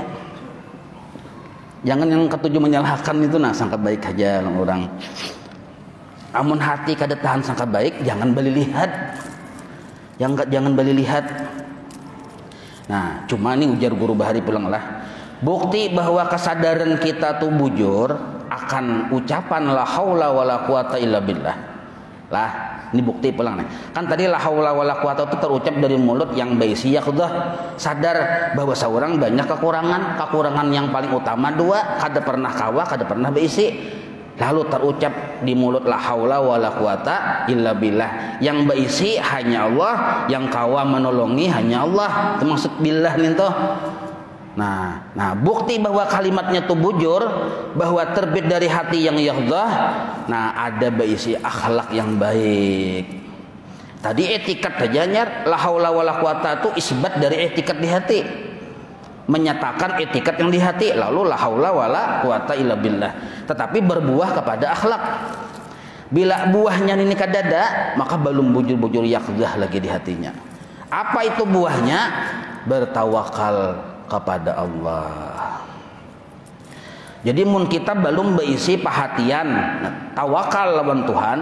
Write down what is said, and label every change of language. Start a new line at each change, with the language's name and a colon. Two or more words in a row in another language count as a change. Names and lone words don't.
Banjar: Jangan yang ketujuh menyalahkan itu, nah sangka baik aja loh orang. Amun hati kada tahan sangka baik, jangan beli lihat. Jangan beli lihat. Nah, cuma nih ujar guru bahari pulang lah. Bukti bahwa kesadaran kita tuh bujur akan ucapan
Arabic: لا حول ولا قوة إلا بالله.
Banjar: Lah, ini bukti pulang nih. Kan tadi
Arabic: لا حول ولا قوة
Banjar: itu terucap dari mulut yang baisi yakudah sadar bahwa seorang banyak kekurangan yang paling utama 2, kada pernah kawa, kada pernah baisi. Lalu terucap di mulut
Arabic: لا حول ولا قوة إلا بالله.
Banjar: Yang baisi hanya Allah, yang kawa menolongi hanya Allah. Itu maksud billah nih toh. Nah, bukti bahwa kalimatnya itu bujur, bahwa terbit dari hati yang yaghdah. Nah, ada baisi akhlak yang baik. Tadi etikat aja nyar,
Arabic: لا حول ولا قوة
Banjar: itu isbat dari etikat di hati. Menyatakan etikat yang di hati, lalu
Arabic: لا حول ولا قوة إلا بالله.
Banjar: Tetapi berbuah kepada akhlak. Bila buahnya ini kadada, maka belum bujur-bujur yaghdah lagi di hatinya. Apa itu buahnya? Bertawakal kepada Allah. Jadi mun kita belum berisi perhatian, nah, tawakal lawan Tuhan.